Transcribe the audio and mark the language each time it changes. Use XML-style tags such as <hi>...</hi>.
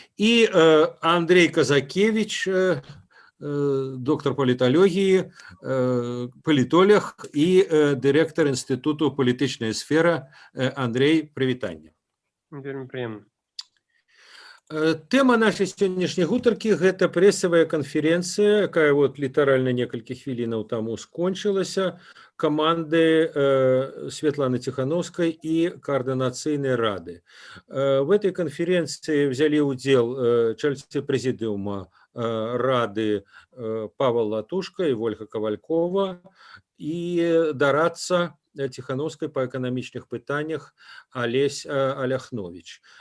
<ru>И Андрей Казакевич, доктор политологии, политолог и директор Института «Политичная сфера».</ru> <be>Андрей, прывітанне. Вельмі прыемна. Тема нашай сённяшняй гутаркі – гэта прэсавая канферэнцыя, якая вот літаральна некалькі хвілінаў таму скончылася, каманды Светланы Тихановскай и Координацыйнай рады.</be> <ru>В этой конференции взяли удел члены президиума рады Павел Латушка и Вольга Ковалькова и</ru> <be>дорадца Тихановскай по эканамічных пытаннях</be> <ru>Олесь Аляхнович.</ru>